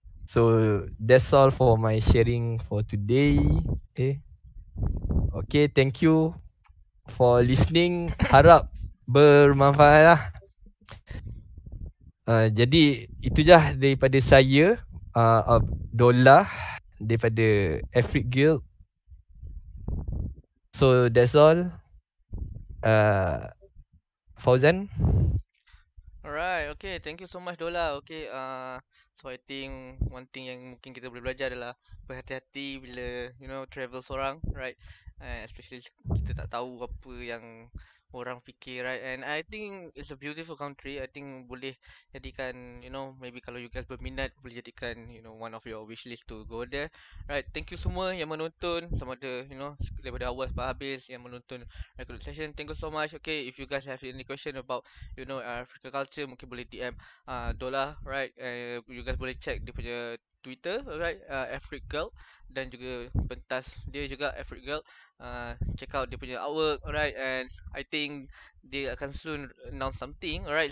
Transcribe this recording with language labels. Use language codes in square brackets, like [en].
[en] So that's all for my sharing for today. Okay, thank you for listening. [ms] Harap bermanfaat lah. Jadi itu je daripada saya, Abdullah daripada Afric Guild. [en] So that's all. Fauzan. Alright, okay. Thank you so much Dola. Okay, so I think one thing [ms] yang mungkin kita boleh belajar adalah berhati-hati bila travel seorang, [en] right? [ms] Especially kita tak tahu apa yang orang fikir, right? [en] And I think it's a beautiful country. I think [ms] boleh jadikan, [en] maybe [ms] kalau [en] you guys [ms] berminat, boleh jadikan, [en] one of your wish list to go there, right? Thank you [ms] semua yang menonton, sama ada, daripada awal sampai habis yang menonton [en] recorded session. Thank you so much. Okay, if you guys have any question about, African culture, [ms] mungkin boleh [en] DM Dola, right? You guys [ms] boleh check dia punya Twitter, right? Afric Girl, dan juga pentas dia juga Afric Girl. [en] Check out [ms] dia punya [en] artwork, alright? And I think [ms] dia akan [en] soon announce something, alright?